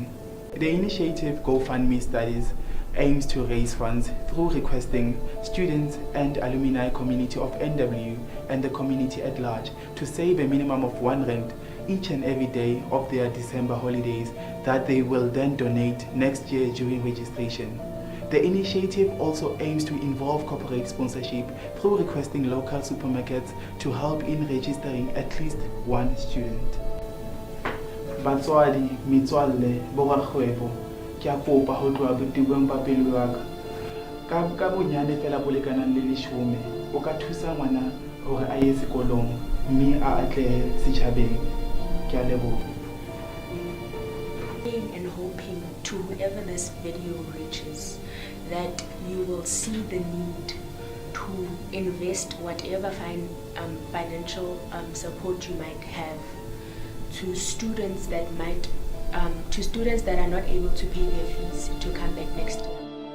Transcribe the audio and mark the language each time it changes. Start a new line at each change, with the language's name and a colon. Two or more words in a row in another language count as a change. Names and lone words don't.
English: The initiative GoFundMe Studies aims to raise funds through requesting students and alumni community of NW and the community at large to save a minimum of R1 each and every day of their December holidays that they will then donate next year during registration. The initiative also aims to involve corporate sponsorship through requesting local supermarkets to help in registering at least one student.
Southern Sotho: Batswadi, metswalle, borakgwebo, ke a kopa ho tloha botebong ba pelo ya ka bonyane fela bo lekanang le 10 o ka thusa ngwana hore a ye sekolong mme a atlehe setjhabeng. Ke a leboha.
English: And hoping to whoever this video reaches that you will see the need to invest whatever financial support you might have to students that are not able to pay their fees to come back next year.